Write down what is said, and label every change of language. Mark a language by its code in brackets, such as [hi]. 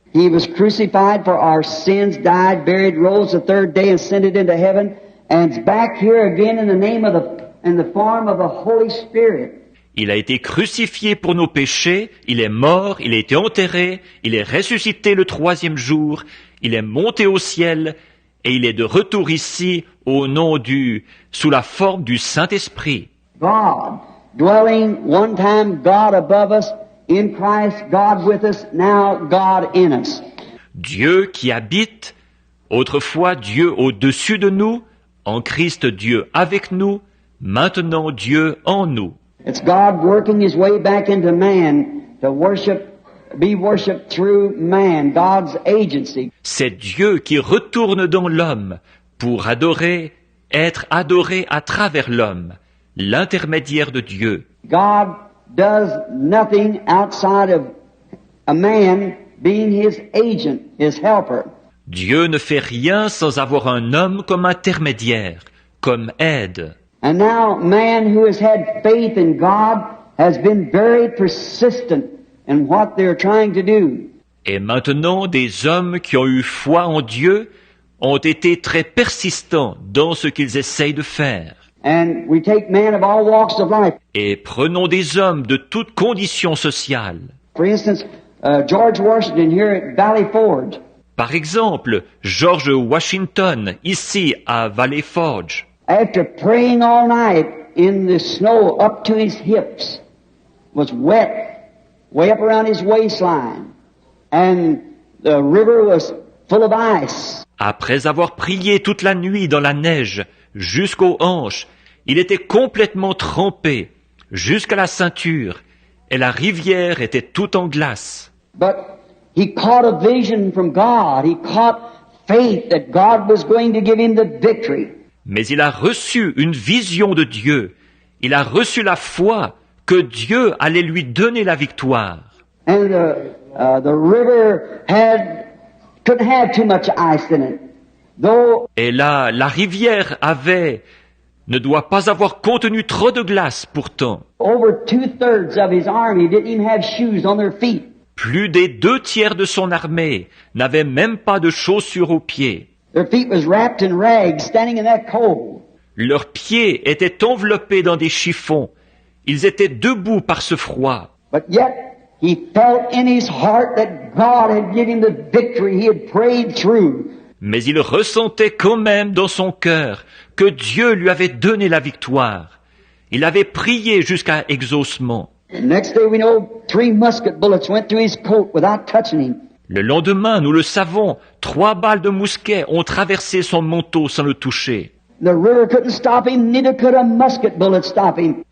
[en] He was crucified for our sins, died, buried, rose the third day, ascended into heaven, and is back here again in the name of in the form of the Holy Spirit. [fr] Il a été crucifié pour nos péchés, il est mort, il a été enterré, il est ressuscité le troisième jour, il est monté au ciel, et il est de retour ici sous la forme du Saint-Esprit. [en] God, dwelling one time God above us, in Christ God with us, now God in us. [fr] Dieu qui habite, autrefois Dieu au-dessus de nous, en Christ Dieu avec nous, Maintenant Dieu en nous. [en] It's God working His way back into man to be worshipped through man, God's agency. [fr] C'est Dieu qui retourne dans l'homme pour adorer, être adoré à travers l'homme, l'intermédiaire de Dieu. [en] God does nothing outside of a man being His agent, His helper. [fr] Dieu ne fait rien sans avoir un homme comme intermédiaire, comme aide. [en] And now man who has had faith in God has been very persistent in what they're trying to do. [fr] Et maintenant, des hommes qui ont eu foi en Dieu ont été très persistants dans ce qu'ils essayent de faire. [en] And we take men of all walks of life. [fr] Et prenons des hommes de toutes conditions sociales. [en] For instance, George Washington here at Valley Forge. [fr] Par exemple, George Washington, ici à Valley Forge. [en] After praying all night in the snow up to his hips, was wet, way up around his waistline, and the river was full of ice. [fr] Après avoir prié toute la nuit dans la neige, jusqu'aux hanches, il était complètement trempé, jusqu'à la ceinture, et la rivière était toute en glace. [en] But he caught a vision from God. He caught faith that God was going to give him the victory. [fr] Mais il a reçu une vision de Dieu. Il a reçu la foi que Dieu allait lui donner la victoire. [en] And the river couldn't have too much ice in it. Though [fr] Et là, la rivière ne doit pas avoir contenu trop de glace pourtant. [en] over 2/3 of his army didn't even have shoes on their feet. [fr] Plus des 2/3 de son armée n'avaient même pas de chaussures aux pieds. [en] Their feet was wrapped in rags, standing in that cold. [fr] Leurs pieds étaient enveloppés dans des chiffons. Ils étaient debout par ce froid. [en] But yet he felt in his heart that God had given him the victory he had prayed through. [fr] Mais il ressentait quand même dans son cœur que Dieu lui avait donné la victoire. Il avait prié jusqu'à exaucement. [en] The next day we know 3 musket bullets went through his coat without touching him. [fr] Le lendemain, nous le savons, 3 balles de mousquet ont traversé son manteau sans le toucher. [en] The river couldn't stop him, neither could a musket bullet stop him.